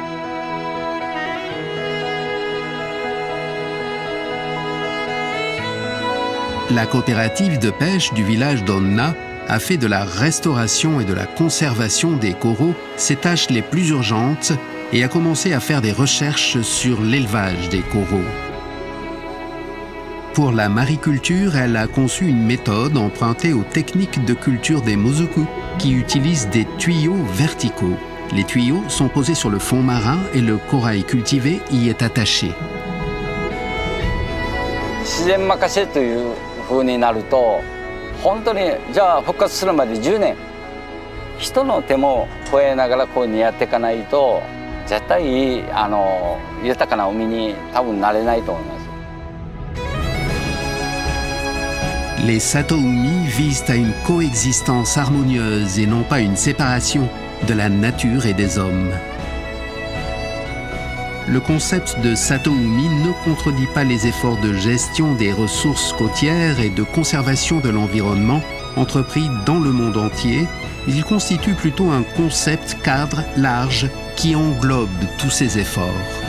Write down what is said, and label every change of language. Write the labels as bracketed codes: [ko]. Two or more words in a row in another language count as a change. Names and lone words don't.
[fr] La coopérative de pêche du village d'Onna a fait de la restauration et de la conservation des coraux ses tâches les plus urgentes et a commencé à faire des recherches sur l'élevage des coraux. Pour la mariculture, elle a conçu une méthode empruntée aux techniques de culture des mozoku qui utilisent des tuyaux verticaux. Les tuyaux sont posés sur le fond marin et le corail cultivé y est attaché. [ja] 自然任せという風になると、本当にじゃあ復活するまで10年、人の手も加えながらこういうふうにやっていかないと、絶対豊かな海に多分なれないと思います。 [fr] Les Satoumi visent à une coexistence harmonieuse et non pas une séparation de la nature et des hommes. Le concept de Satoumi ne contredit pas les efforts de gestion des ressources côtières et de conservation de l'environnement entrepris dans le monde entier, mais il constitue plutôt un concept cadre large qui englobe tous ces efforts.